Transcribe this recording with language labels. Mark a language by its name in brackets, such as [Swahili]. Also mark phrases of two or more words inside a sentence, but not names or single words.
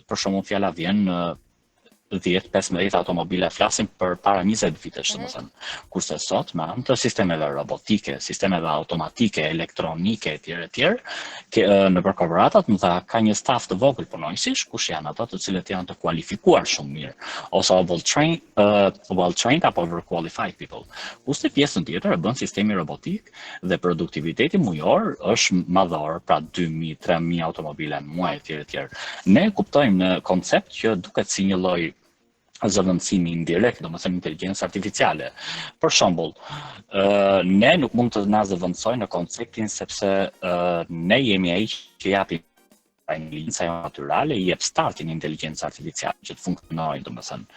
[Albanian] Për shembull, fjala vjen 10-15 automobile flasim për para 20 vitesh, domethënë. Kurse sot me anë të sistemeve robotike, sistemeve automatike, elektronike etj, në korporatat më tha ka një staf të vogël punonjësish, kush janë ata të cilët janë të kualifikuar shumë mirë, ose well-trained apo [English] overqualified people. [Albanian] Kurse pjesën tjetër e bën sistemi robotik dhe produktiviteti mujor është madhor, pra 2000-3000 automobile në muaj etj. Ne kuptojmë në koncept që duket si një lloj zëvendësimi indirekt, domethënë inteligjencë artificiale. Për shembull, ne nuk mund të na zëvendësojnë në konceptin sepse ne jemi ai që japi inteligjenca natyrale, i jep startin inteligjencë artificiale që të funksionojë, domethënë.